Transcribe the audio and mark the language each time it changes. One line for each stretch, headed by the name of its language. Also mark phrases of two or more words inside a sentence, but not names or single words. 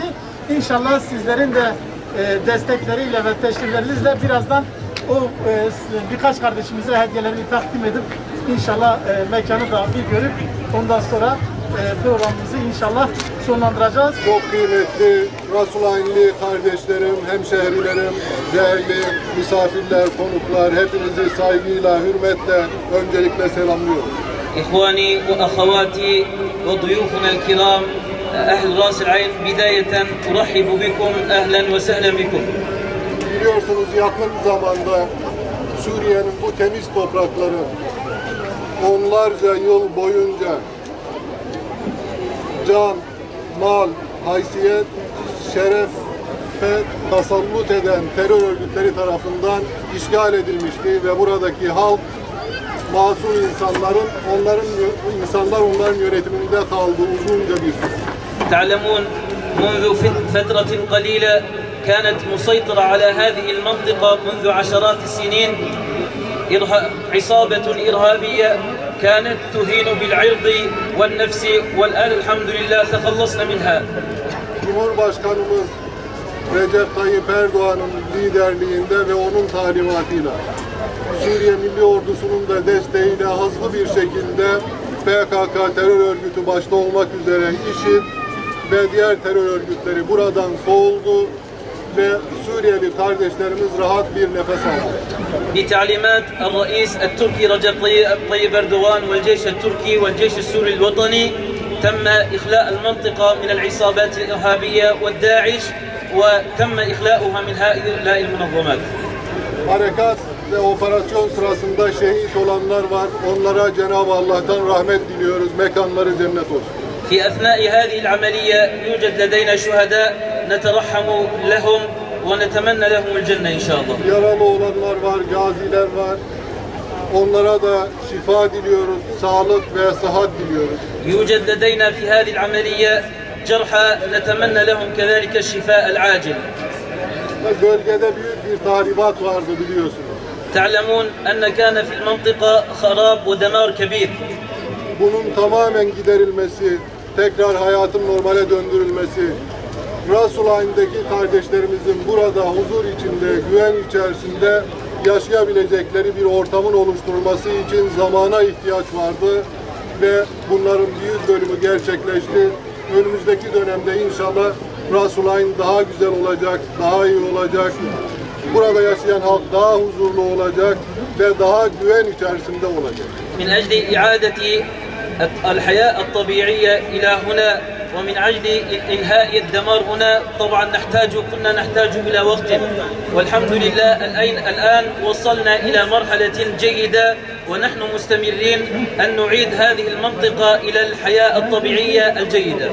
Turkish: İnşallah sizlerin de destekleriyle ve teşriflerinizle birazdan o birkaç kardeşimize hediyelerini takdim edip inşallah mekanı da bir görüp ondan sonra programımızı inşallah sonlandıracağız. Çok kıymetli Rasulaynlı kardeşlerim, hemşehrilerim, değerli misafirler, konuklar, hepinizi saygıyla, hürmetle öncelikle selamlıyorum.
Arabic: إخواني وأخواتي وضيوفنا الكرام أهل راس العين بداية أرحب بكم أهلا وسهلا بكم.
Turkish: Biliyorsunuz yakın zamanda Suriye'nin bu temiz toprakları onlarca yıl boyunca can, mal, haysiyet, şeref ve tasallut eden terör örgütleri tarafından işgal edilmişti ve buradaki halk masum onların yönetiminde kaldı uzunca bir süre.
Arabic: تعلمون منذ فترة قليلة كانت مسيطرة على هذه المنطقة منذ عشرات السنين عصابة إرهابية كانت تهين بالعرض والنفس والآن الحمد لله تخلصنا منها.
Turkish: Cumhurbaşkanımız Recep Tayyip Erdoğan'ın liderliğinde ve onun talimatıyla Suriye Milli Ordusu'nun da desteğiyle hızlı bir şekilde PKK terör örgütü başta olmak üzere IŞİD ve diğer terör örgütleri buradan kovuldu ve Suriyeli kardeşlerimiz rahat bir nefes aldı.
Arabic: بتعليمات الرئيس التركي رجب طيب أردوغان والجيش التركي والجيش السوري الوطني تم إخلاء المنطقة من العصابات الإرهابية والداعش وتم إخلاؤها من هؤلاء المنظمات.
Turkish: Harekat ve operasyon sırasında şehit olanlar var. Onlara Cenab-ı Allah'tan rahmet diliyoruz. Mekanları cennet olsun.
Arabic: في أثناء هذه العملية يوجد لدينا شهداء نترحم لهم ونتمنى لهم الجنة إن شاء الله.
Turkish: Yaralı olanlar var, gaziler var. Onlara da şifa diliyoruz, sağlık ve sıhhat diliyoruz.
Arabic: يوجد لدينا في هذه العملية جرحى نتمنى لهم كذلك الشفاء العاجل.
Turkish: Bölgede büyük bir tahribat vardı biliyorsunuz.
Arabic: تعلمون أن كان في المنطقة خراب ودمار كبير.
Turkish: Bunun tamamen giderilmesi, tekrar hayatın normale döndürülmesi, Rasulayn'daki kardeşlerimizin burada huzur içinde, güven içerisinde yaşayabilecekleri bir ortamın oluşturulması için zamana ihtiyaç vardı ve bunların büyük bölümü gerçekleşti. Önümüzdeki dönemde inşallah Rasulayn daha güzel olacak, daha iyi olacak. Burada yaşayan halk daha huzurlu olacak ve daha güven içerisinde olacak.
Arabic: من أجل إعادة الحياة الطبيعية إلى هنا ومن أجل إنهاء الدمار هنا طبعا كنا نحتاج إلى وقت والحمد لله الآن وصلنا إلى مرحلة جيدة ونحن مستمرين أن نعيد هذه المنطقة إلى الحياة الطبيعية الجيدة.